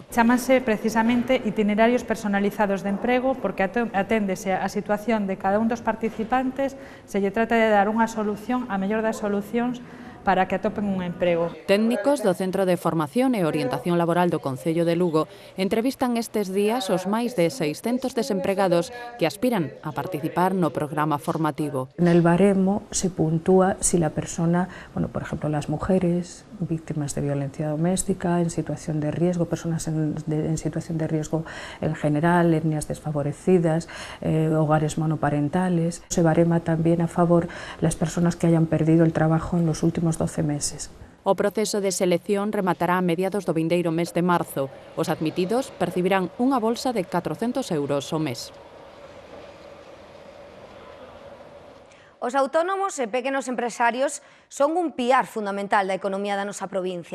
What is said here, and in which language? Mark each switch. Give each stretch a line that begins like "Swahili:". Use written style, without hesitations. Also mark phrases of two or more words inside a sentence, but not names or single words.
Galician: Chámanse precisamente itinerarios personalizados de emprego porque aténdese a situación de cada un dos participantes, se lle trata de dar unha solución, a mellor das solucións, para que atopen un emprego. Técnicos do Centro de Formación e Orientación Laboral do Concello de Lugo entrevistan estes días os máis de 600 desempregados que aspiran a participar no programa formativo.
Spanish: En el baremo se puntúa si la persona, por ejemplo, las mujeres víctimas de violencia doméstica, en situación de riesgo, personas en situación de riesgo en general, etnias desfavorecidas, hogares monoparentales. Se barema también a favor las personas que hayan perdido el trabajo en los últimos 12 meses.
Galician: O proceso de selección rematará a mediados do vindeiro mes de marzo. Os admitidos percibirán unha bolsa de 400 euros ao mes. Os autónomos e pequenos empresarios son un piar fundamental da economía da nosa provincia.